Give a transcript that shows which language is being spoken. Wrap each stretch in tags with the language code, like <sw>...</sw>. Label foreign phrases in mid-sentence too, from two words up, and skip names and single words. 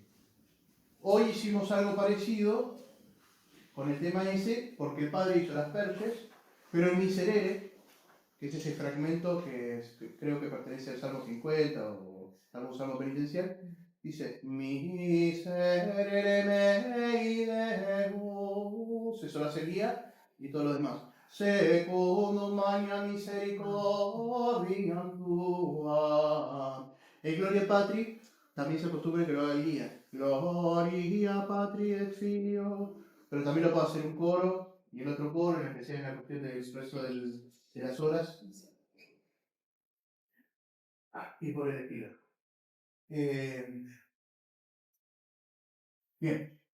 <es>Hoy hicimos algo parecido con el tema ese, porque el padre hizo las perches, pero en Miserere, que es ese fragmento que creo que pertenece al Salmo 50 o algún salmo penitencial, dice</es> <la>Miserere mei Deus,</la> <es>eso lo hace el guía y todo lo demás.</es> <la>Secondo magna misericordia tua.</la> <es>El</es> <la>Gloria Patri</la> <es>también se acostumbra que lo haga el guía.</es> <la>Gloria Patri et Filio.</la> <es>Pero también lo puede hacer un coro y el otro coro, en especial en la cuestión del expreso de las horas. Y por el estilo. Bien.</es>